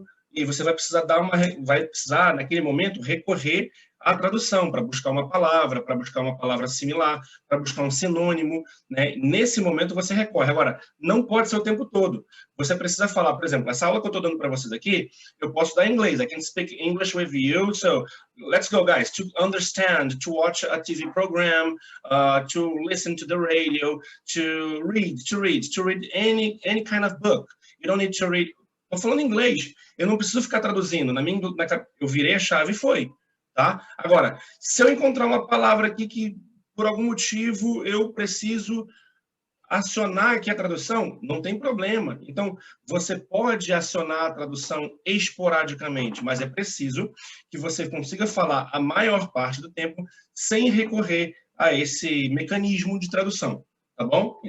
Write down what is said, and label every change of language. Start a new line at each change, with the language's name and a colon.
Portuguese: E você vai precisar, naquele momento, recorrer à tradução para buscar uma palavra similar, para buscar um sinônimo, né? Nesse momento você recorre. Agora, não pode ser o tempo todo. Você precisa falar, por exemplo, essa aula que eu estou dando para vocês aqui, eu posso dar em inglês.
English: I can speak English with you. So, let's go, guys. To understand, to watch a TV program, to listen to the radio, to read any kind of book. You don't need to read.
Portuguese: Estou falando inglês. Eu não preciso ficar traduzindo. Eu virei a chave e foi. Tá? Agora, se eu encontrar uma palavra aqui que, por algum motivo, eu preciso acionar aqui a tradução, não tem problema. Então, você pode acionar a tradução esporadicamente, mas é preciso que você consiga falar a maior parte do tempo sem recorrer a esse mecanismo de tradução, tá bom?